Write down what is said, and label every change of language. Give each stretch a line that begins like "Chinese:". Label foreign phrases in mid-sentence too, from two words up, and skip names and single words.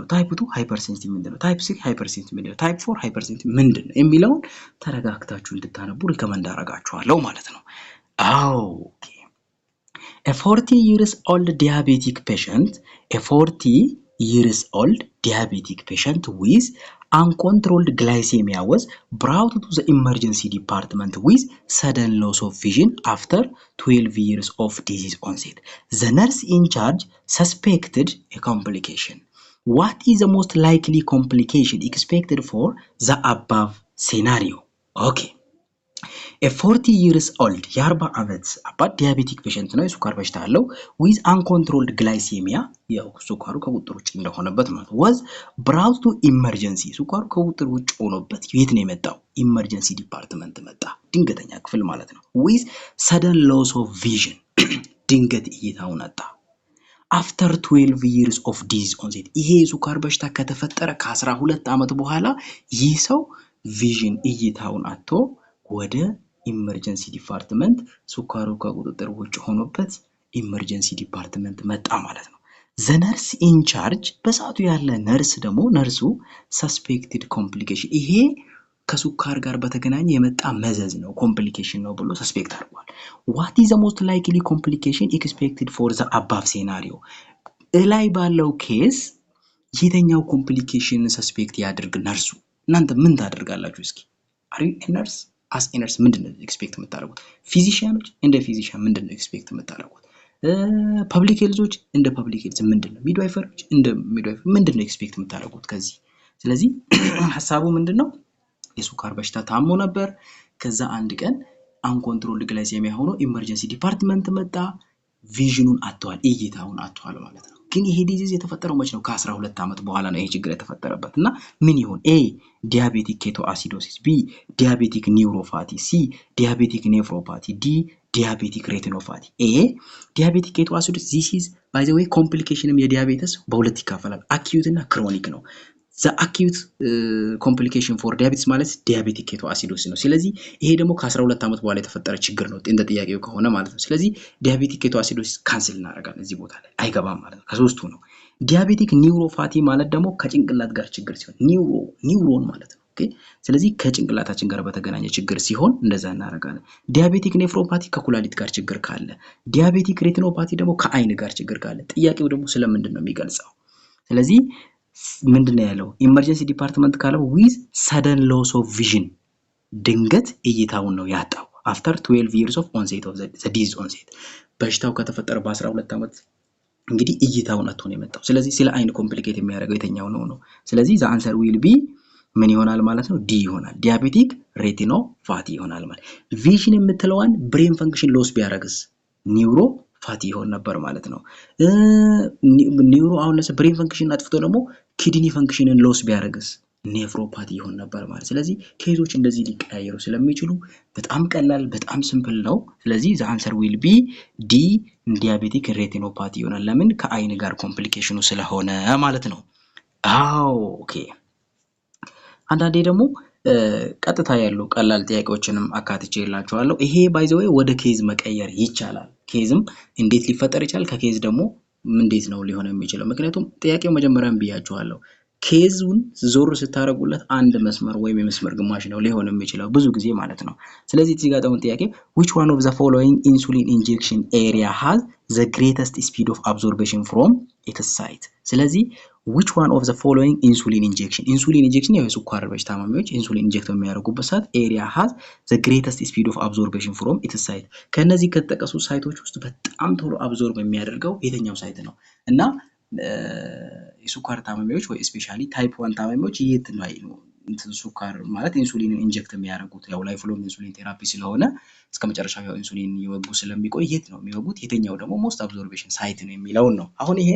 English: type 2 hypersensitive
Amharic: ምንድነው? ታይፕ 3 ሃይፐርሴንሲቲቭ ምንድነው? ታይፕ 4 ሃይፐርሴንሲቲቭ ምንድነው የሚለውን ተረጋግታችሁ እንድታነቡ ሪከመንድ አደርጋችኋለሁ ማለት ነው።
English: ኦኬ A 40 years old diabetic patient, a 40 years old diabetic patient with uncontrolled glycemia was brought to the emergency department with sudden loss of vision after 12 years of disease onset. The nurse in charge suspected a complication. What is the most likely complication expected for the above scenario?
Amharic: Okay.
English: A 40 years old
Amharic: የ40 ዓመት አባት
English: diabetic patient
Amharic: ነው የሱካር በሽታ አለው
English: with uncontrolled glycemia
Amharic: ያው ሱካሩ ከቁጥጥር ውጭ እንደሆነበት ማለት
English: was brought to emergency
Amharic: ሱካሩ ከቁጥጥር ውጭ ሆኖበት የት ነው የመጣው
English: emergency department
Amharic: መጣ ድንገተኛ ክፍል ማለት ነው
English: with sudden loss of vision
Amharic: ድንገት እይታውን አጣ
English: after 12 years of disease onset
Amharic: ይሄ ሱካር በሽታ ከተፈጠረ ከ12 ዓመት በኋላ ይህ ሰው ቪዥን እይታውን አጥቶ ወደ
English: emergency department
Amharic: ሱካሩ ከቁጥጥር ውጭ ሆኖበት
English: emergency department
Amharic: መጣ ማለት ነው።
English: the nurse in charge
Amharic: በሰዓቱ ያለ ነርስ ደግሞ ነርሱ
English: suspected complication
Amharic: ይሄ ከሱካር ጋር በተገናኘ የመጣ መዘዝ ነው ኮምፕሊኬሽን ነው ብሎ ሰስፔክት አድርጓል።
English: what is the most likely complication expected for the above scenario
Amharic: ላይ ባለው ኬስ የትኛው ኮምፕሊኬሽን ሰስፔክት ያድርግ ነርሱ እናንተ ምን ታደርጋላችሁ እስኪ
English: are you a nurse as a nurse
Amharic: ምንድነው ኤክስፔክት የምታደርጉት ፊዚሺያኖች እንደ ፊዚሺያን ምንድነው ኤክስፔክት የምታደርጉት
English: public healths
Amharic: እንደ
English: public health
Amharic: ምንድነው ሚድዋይፈሮች እንደ ሚድዋይፈር ምንድነው ኤክስፔክት የምታደርጉት ከዚህ ስለዚህ ሐሳቡ ምንድነው የሱካር በሽታ ታሞ ነበር ከዛ አንድ ቀን
English: uncontrolled glycemia
Amharic: ሆኖ
English: emergency department
Amharic: መጣ ቪዥኑን አጥቷል እይታውን አጥቷል ማለት ነው ግን ይሄ ዲዚዝ የተፈጠረው መች ነው ከ12 ዓመት በኋላ ነው ይሄ ችግር የተፈጠረበትና ምን ይሆን
English: A diabetic keto acidosis B diabetic neuropathy C diabetic nephropathy D diabetic retinopathy A diabetic keto acidosis this is by the way
Amharic: ኮምፕሊኬሽንም የዲያቤተስ በሁለት ይካፈላል አኪዩት እና ክሮኒክ ነው
English: the acute complication for diabetes
Amharic: ማለት
English: diabetic ketoacidosis
Amharic: ነው ስለዚህ ይሄ ደግሞ ከ12 ዓመት በኋላ የተፈጠረ ችግር ነው እንደ ጥያቄው ከሆነ ማለት ነው ስለዚህ
English: diabetic ketoacidosis
Amharic: ካንሰል እናደርጋለን እዚህ ቦታ ላይ አይገባም ማለት ነው ከሶስቱ ነው
English: diabetic neuropathy
Amharic: ማለት ደግሞ ከጭንቅላት ጋር ችግር ሲሆን ኒውሮን ማለት ነው ኦኬ ስለዚህ ከጭንቅላታችን ጋር በተገናኘ ችግር ሲሆን እንደዛ እናደርጋለን
English: diabetic nephropathy
Amharic: ከኩላሊት ጋር ችግር ካለ
English: diabetic retinopathy
Amharic: ደግሞ ከአይን ጋር ችግር ካለ ጥያቄው ደግሞ ስለምንድን ነው የሚገልጸው ስለዚህ ምንድነው ያለው
English: emergency department
Amharic: ካለው
English: with sudden loss of vision
Amharic: ድንገት እይታውን ነው ያጣው
English: after 12 years of onset of the disease onset
Amharic: በሽታው ከተፈጠረ በ12 ዓመት እንግዲህ እይታውን አጥቶ ነው የመጣው ስለዚህ ስለ አይን ኮምፕሊኬት የሚያደርገው የተኛው ነው ስለዚህ
English: the answer will be
Amharic: ምን ይሆናል ማለት ነው ዲ ይሆናል
English: diabetic retinopathy
Amharic: ይሆናል ማለት vision የምትለዋን
English: brain function loss
Amharic: ቢያደርግስ ኒውሮ ፋቲ ይሆን ነበር ማለት ነው ኒውሮ አሁን ለሰ
English: brain function
Amharic: አጥፍቶ ደግሞ
English: kidney function loss
Amharic: ቢያደርግስ ኔፍሮፓቲ ይሆን ነበር ማለት ስለዚህ ኬዞች እንደዚህ ሊቀያየሩ ስለሚችሉ በጣም ቀላል በጣም ሲምፕል ነው ስለዚህ
English: the answer will be D diabetic retinopathy
Amharic: ይሆናል ለምን ከአይን ጋር ኮምፕሊኬሽኑ ስለሆነ ማለት ነው ኦኬ አንዳንዴ ደግሞ ቀጥታ ያለው ቀላል ጥያቄዎችንም አካትቼላችኋለሁ ይሄ
English: by the way
Amharic: ወደ ኬዝ መቀየር ይቻላል ኬዝም እንዴት ሊፈጠር ይችላል ከኬዝ ደግሞ እንዴት ነው ሊሆን የሚችለው ምክንያቱም ጥያቄው መጀመሪያም ብያችኋለሁ ኬዙን ዞር ስታረጉለት አንድ መስመር ወይም የመስመር ግማሽ ነው ሊሆን የሚችለው ብዙ ጊዜ ማለት ነው ስለዚህ እዚህ ጋር ደግሞ ጥያቄ
English: which one of the following insulin injection area has the greatest speed of absorption from its site
Amharic: ስለዚህ
English: which one of the following insulin injection
Amharic: ያው የሱካር በሽታ ታማሚዎች
English: insulin inject
Amharic: የሚያደርጉበት ሰዓት
English: area has the greatest speed of absorption from its site
Amharic: ከነዚህ ከተጠቀሱ ሳይቶች ውስጥ በጣም ቶሎ አብዞርብ የሚያደርገው የትኛው ሳይት ነው እና የሱካር ታማሚዎች ወይ ስፔሻሊ ታይፕ 1 ታማሚዎች የት ነው እንትን ሱካር ማለት
English: insulin inject
Amharic: የሚያደርጉት ያው
English: life long insulin therapy
Amharic: ስለሆነ እስከመጨረሻው ያው ኢንሱሊን ይወጉ ስለሚቆይ የት ነው የሚወጉት የትኛው ደግሞ
English: most absorption site
Amharic: ነው የሚለው ነው አሁን ይሄን